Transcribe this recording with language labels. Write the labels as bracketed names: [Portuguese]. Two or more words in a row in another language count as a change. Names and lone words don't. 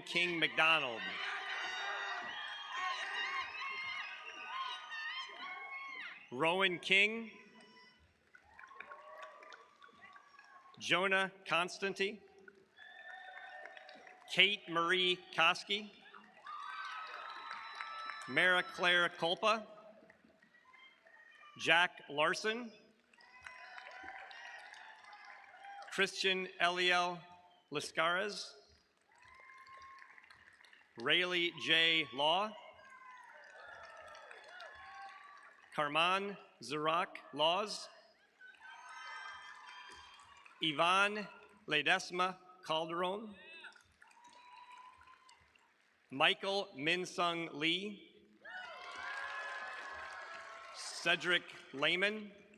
[English] King McDonald. Rowan King. Jonah Constanti. Kate Marie Koski. Mara Claire Kolpa. Jack Larson. Christian Eliel Lascaras. Rayleigh J. Law. Carman Zarak Laws. Yvonne Ledesma Calderon. Michael Minsung Lee. Cedric Lehman.